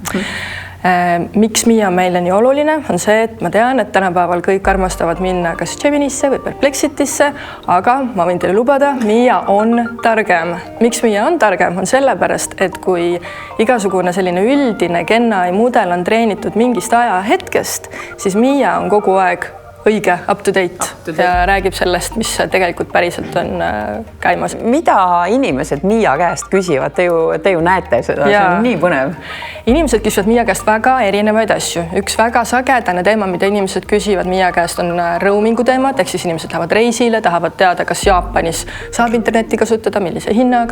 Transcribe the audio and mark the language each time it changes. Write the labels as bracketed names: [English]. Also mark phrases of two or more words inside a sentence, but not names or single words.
[Estonian] Miks Mia meile nii oluline on see, et ma tean, et tänapäeval kõik armastavad minna kas Geminisse või Perplexitisse, aga ma võin teile lubada, Mia on targem. Miks Mia on targem? On sellepärast, et kui igasugune selline üldine GenAI mudel on treenitud mingist ajahetkest, siis Mia on kogu aeg õige, [English] up to date [Estonian] ja räägib sellest, mis tegelikult päriselt on käimas. Mida inimesed Mia käest küsivad? Te ju näete seda, see on nii põnev. Inimesed küsivad Mia käest väga erinevaid asju. Üks väga sagedane teema, mida inimesed küsivad Mia käest, on roamingu teemad, ehk siis inimesed lähevad reisile, tahavad teada, kas Jaapanis saab internetti kasutada, millise hinnaga.